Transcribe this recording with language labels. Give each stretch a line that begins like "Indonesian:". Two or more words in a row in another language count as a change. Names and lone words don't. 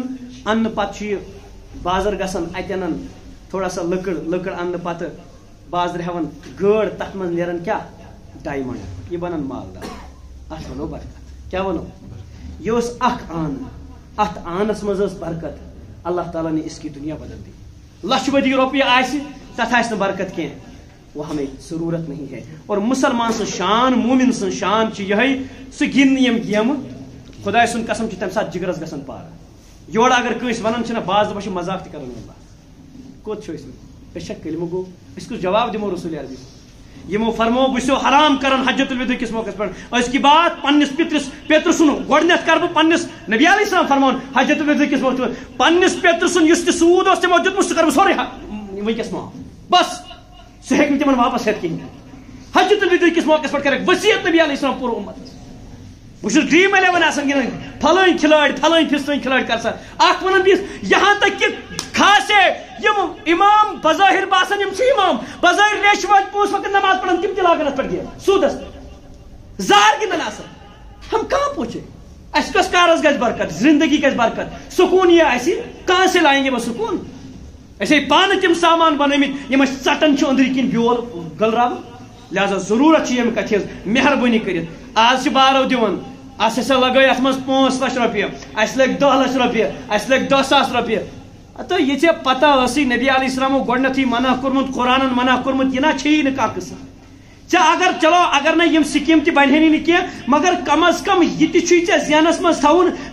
Kashmiri: اننہٕ پتہٕ چھُ یہِ بازر گژھان اتہِ انان
Urdu: تھوڑا سا
Kashmiri: لٔکٕر اننہٕ پتہٕ بازرٕ ہٮ۪وان گٲڑ تتھ منٛز نیران کیٛاہ ڈایمنڈ یہِ بنان مالدار اتھ ونو برکت کیٛاہ ونو یہ اوس اکھ آن اتھ آنس منٛز ٲس برکت
Urdu: اللہ تعالیٰ نے اس کی دنیا بدل دی
Kashmiri: لچھ بٔدی رۄپیہِ آسہِ تتھ آسہِ نہٕ برکت کینٛہہ
Urdu: وہ ہمیں ضرورت نہیں ہے اور
Kashmiri: مسلمان سن شان مومن سن شان چھ یہی سہ گِنٛدِ نہٕ یم گیمہٕ خداے سُنٛد قسم چھ تمہِ ساتہٕ جگرس گژھان پارٕ یورٕ اگر کٲنٛسہِ ونان چھِنہ باز دپان چھِ مذاق تہِ کران واللہ کوٚت چھِ أسۍ چھا کلمہٕ گوٚو أسۍ کُس جواب دِمو رسول عربی یمو فرمو بہٕ چھُسو حرام کران حجت الوداع کس موقعس پٮ۪ٹھ أزۍ کی بات پننس پیترٕ سُنٛد گۄڈنیتھ کرٕ بہٕ پننس نبی علیہ السلام فرماون حجت الوداع کس موقعس پننس پیترٕ سُنٛد یُس تہِ سوٗد اوس تِمو دیُتمُت سُہ کرٕ بہٕ سورُے ونکس معاف بس سہ ہیٚکہِ نہٕ تِمن واپس ہٮ۪تھ کِہیٖنۍ حجت الوداع کس موقعس پٮ۪ٹھ کرکھ وصیت نبی علیہ السلام پوٗرٕ اُمتس بہٕ چھُس ڈرٛیٖم 11 آسان گِنٛدان پھلٲنۍ کھِلٲڑۍ پھلٲنۍ فِستٲنۍ کھِلٲڑۍ کر سا اکھ ونان بیٚیِس
Urdu: یہاں تک کہ
Kashmiri: خاصے یم امام بظاہر باسان یم چھِ امام بظاہر ریش وٲلۍ 5 وقت نماز پڑھان تِم تہِ لاگان اتھ پٮ۪ٹھ گیم سوٗدس پٮ۪ٹھ زار گِنٛدان آسان
Urdu: ہم کہاں پہنچے
Kashmiri: اسہِ کس کارس گژھِ برکت زندگی گژھِ برکت سکون یہ اسہِ
Urdu: کہاں سے لائیں گے وہ سکون
Kashmiri: اسے پانہٕ تِم سامان بنٲومٕتۍ یِم أسۍ ژٹان چھِ أنٛدرۍ کِنۍ بیول گٔلراوان لہذا ضروٗرت چھِ ییٚمہِ کتھِ ہٕنٛز مہربٲنی کٔرِتھ آز چھِ بارو دِوان اَسہِ ہسا لگٲے اتھ منٛز 5 لچھ رۄپیہِ اَسہِ لٔگۍ 10 لچھ رۄپیہِ اَسہِ لٔگۍ 10 ساس رۄپیہِ تہٕ یہِ ژےٚ پتہ ٲسٕے نبی علیہ السلامو گۄڈنیتھٕے منع کوٚرمُت قرآنن منع کوٚرمُت یہِ نہ چھیی نہٕ کانٛہہ قٕصہٕ ژےٚ اگر چلو اگر نہٕ یِم سکیٖم تہِ بنہنٕے نہٕ کینٛہہ مگر کم از کم یہِ تہِ چھُے ژےٚ ذہنس منٛز تھاوُن